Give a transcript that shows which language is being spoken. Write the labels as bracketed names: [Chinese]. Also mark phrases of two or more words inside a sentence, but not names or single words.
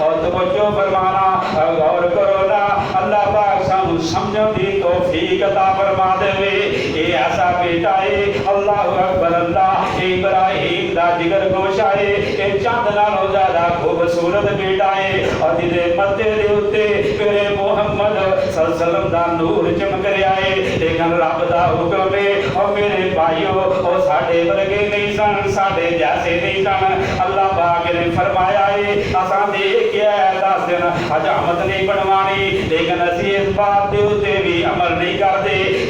[Punjabi] اور توجہ فرمانا غور کرو نا اللہ پاک سانوں سمجھن دی توفیق عطا فرما دیوے. [Urdu] یہ ایسا بیٹا ہے [Arabic] الله أكبر [Urdu] अल्लाह। [Punjabi] ابراہیم دا جگر گوشہ ہے ایہہ چن نالوں زیادہ خوبصورت بیٹا ہے. اور جہدے متھے دے اتے میرے محمد [Arabic] صلى الله عليه وسلم [Punjabi] دا نور چمک رہا ہے. لیکن رب دا حکم ہے اور میرے بھائیوں اور ساڈے ورگے نہیں سن ساڈے جیسے نہیں سن. اللہ پاک نے فرمایا ہے اساں دیکھ کے 10 دن حجامت نہیں بنوانی لیکن اسیں اس بات دے اتے بھی عمل نہیں کرتے.